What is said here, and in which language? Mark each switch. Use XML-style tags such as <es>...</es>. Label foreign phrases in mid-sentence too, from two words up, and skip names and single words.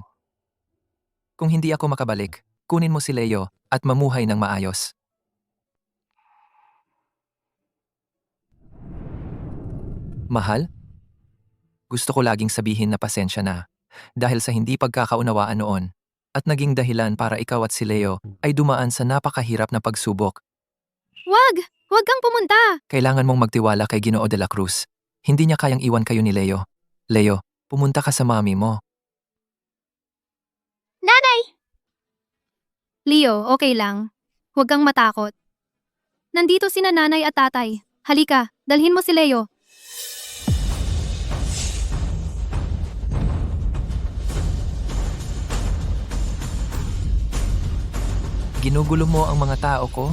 <tl>Kung hindi ako makabalik, kunin mo si Leo at mamuhay ng maayos. Mahal? Gusto ko laging sabihin na pasensya na. Dahil sa hindi pagkakaunawaan noon. At naging dahilan para ikaw at si Leo ay dumaan sa napakahirap na pagsubok. Wag! Wag kang pumunta! Kailangan mong magtiwala kay Ginoo de la Cruz. Hindi niya kayang iwan kayo ni Leo. Leo, pumunta ka sa mami mo. Nanay! Leo, okay lang. Huwag kang matakot. Nandito sina nanay at tatay. Halika, dalhin mo si Leo. Ginugulo mo ang mga tao ko?</tl>